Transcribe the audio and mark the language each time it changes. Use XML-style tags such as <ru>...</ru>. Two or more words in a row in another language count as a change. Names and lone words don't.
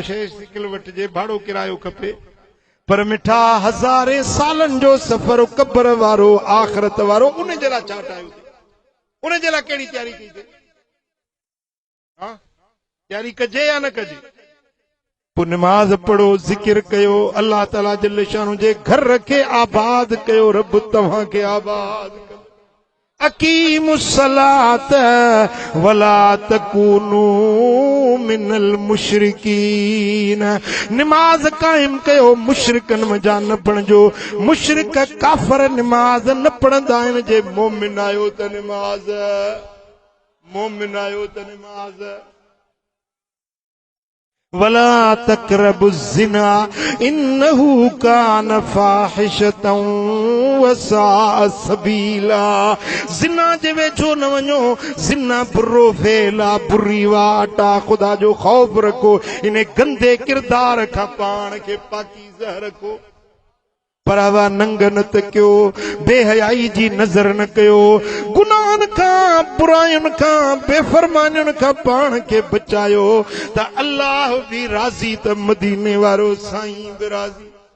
<sd>शइ सिकल वठिजे भाड़ो किरायो खपे पर मिठा हज़ारे सालनि जो सफ़र कब्र वारो आख़िरत वारो उन जे लाइ छा ठाहियो उन जे लाइ कहिड़ी तयारी कई अथई हाँ तयारी कजे या न कजे पोइ नमाज पढ़ो जिक्र कयो</sd> <ar>الله تعالى جل شأنه</ar> <sd>जे घर रखे आबाद कयो रब तव्हां खे आबाद कयो</sd> <ar>أقيموا الصلاة ولا تكونوا من المشركين</ar> <sd>नमाज कायम कयो मुशरिकन मजा न बणजो मुशरिक काफर नमाज न पढ़ंदा आहिनि जे मोमिन आयो त नमाज मोमिन आयो त नमाज</sd> <ar>ولا تقربوا الزنا إنه كان فاحشة وساء سبيلا.</ar> <sd>ज़िना जे वेझो न वञो, ज़िना बुरो फेला, बुरी वाटा। ख़ुदा जो ख़ौफ़ रखो, इन गंदे किरदार खां पाण खे पाकीज़ा रखो। परवा नंग न त कयो, बेहयाई जी नज़र न कयो, गुनाहन खां, बुरायुनि खां, बेफरमानियुनि खां पाण खे बचायो त अल्लाह भी राज़ी त मदीने वारो साईं भी राज़ी।</sd>